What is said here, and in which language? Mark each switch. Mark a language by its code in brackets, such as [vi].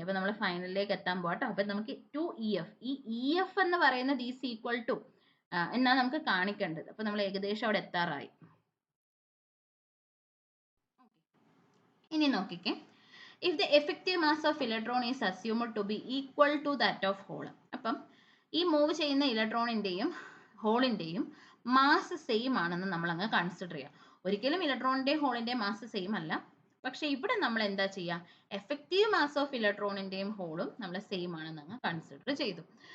[ml] അപ്പോൾ നമ്മൾ ഫൈനലിലേക്ക് എത്താൻ പോകട്ടോ. അപ്പോൾ നമുക്ക് 2EF, ഈ EF എന്ന് പറയുന്നത് ഈസ് ഈക്വൽ ടു എന്നാണ് നമുക്ക് കാണിക്കേണ്ടത്. അപ്പോൾ നമ്മൾ ഏകദേശം അവിടെ എത്താറായി. ഇനി നോക്കിക്കേ, [en] if the effective mass of electron is assumed to be equal to that of hole. [ml] അപ്പം ഈ മൂവ് ചെയ്യുന്ന ഇലക്ട്രോണിൻ്റെയും ഹോളിൻ്റെയും മാസ് സെയിം ആണെന്ന് നമ്മൾ അങ്ങ് കൺസിഡർ ചെയ്യാം. ഒരിക്കലും ഇലക്ട്രോണിൻ്റെയും ഹോളിൻ്റെയും മാസ് സെയിം അല്ല, പക്ഷെ ഇവിടെ നമ്മൾ എന്താ ചെയ്യുക, എഫക്റ്റീവ് മാസ് ഓഫ് ഇലക്ട്രോണിൻ്റെയും ഹോളും നമ്മൾ സെയിം ആണെന്ന് അങ്ങ് കൺസിഡർ ചെയ്തു.